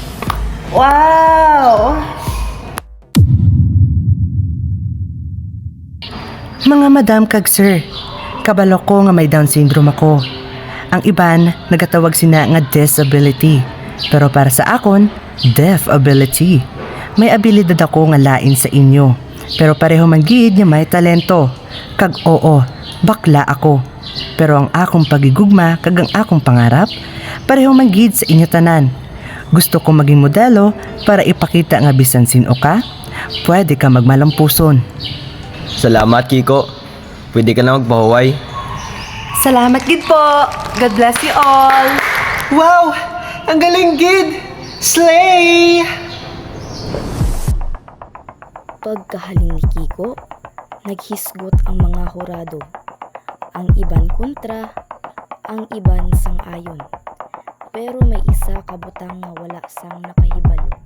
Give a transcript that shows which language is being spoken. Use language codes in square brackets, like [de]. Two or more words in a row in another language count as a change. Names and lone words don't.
[hil] Wow! Mga madam kag sir, kabalo ko nga may Down syndrome ako. Ang iban, nagatawag sina nga disability. Pero para sa akon, deaf ability. May abilidad ako nga lain sa inyo. Pero pareho man gid nga may talento. Kag oo, bakla ako. Pero ang akong pagigugma kag ang akong pangarap, pareho man gid sa inyo tanan. Gusto ko maging modelo para ipakita nga bisan sino ka, pwede ka magmalampuson. Salamat, Kiko. Pwede ka na magpahuway. Salamat gid po. [en] God bless you all. [hil] Wow! Ang galing gid! Slay! Pagkahalin ni Kiko, naghisgot ang mga hurado. Ang iban kontra, ang iban sang-ayon. Pero may isa kabutang nga wala sang nakahibalo.